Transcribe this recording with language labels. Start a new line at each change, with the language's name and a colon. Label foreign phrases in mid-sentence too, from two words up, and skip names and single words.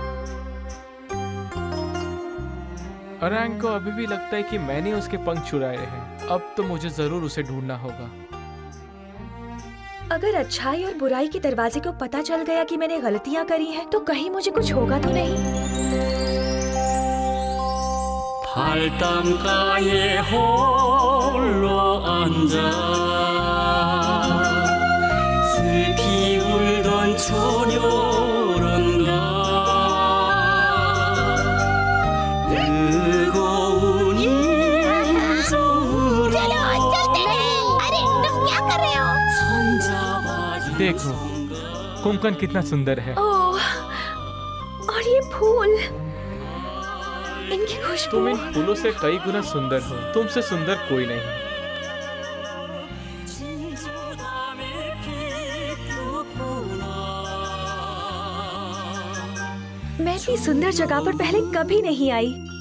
Hindi: अरैंग को अभी भी लगता है कि मैंने उसके पंख चुराए हैं। अब तो मुझे जरूर उसे ढूंढना होगा। अगर अच्छाई और बुराई के दरवाजे को पता चल गया कि मैंने गलतियाँ करी हैं, तो कहीं मुझे कुछ होगा तो नहीं।
Korean: 발담가에 홀로 앉아 슬피 울던 처녀란가 뜨거운 인정으로 손잡아준
Hindi: देखो, कुंकन कितना सुंदर है। ओह, और ये फूल, इनकी खुशबू। तुम इन फूलों से कई गुना सुंदर हो। तुमसे सुंदर कोई नहीं। मैं इतनी सुंदर जगह पर पहले कभी नहीं आई।